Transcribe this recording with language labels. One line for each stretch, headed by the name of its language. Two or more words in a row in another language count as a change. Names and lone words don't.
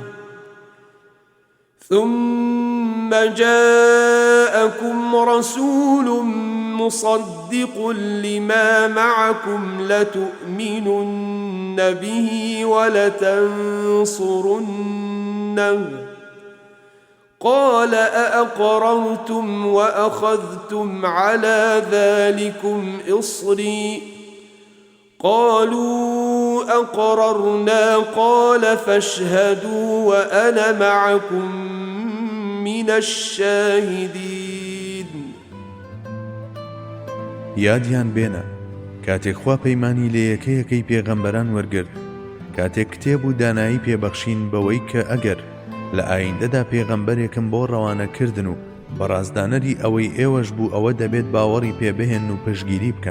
Arabic: ثم جاءكم رسول مصدق لما معكم لتؤمنن به ولتنصرنه قال أأقررتم وأخذتم على ذلكم إصري قالوا أقررنا قال فاشهدوا وأنا معكم من الشاهدين.
Central Kurdish: یادیان بێنە کاتێک خوا پەیمانی لە یەکەیەکەی پێغەمبەران وەرگرت، کاتێک کتێب و دانایی پێبەخشین بەوەی کە ئەگەر لە ئایندەدا پێغەمبەرێکم بۆ ڕەوانەکردن و بەڕازدانەری ئەوەی ئێوەش بوو ئەوە دەبێت باوەڕی پێبهێن و پشگیری بکەن.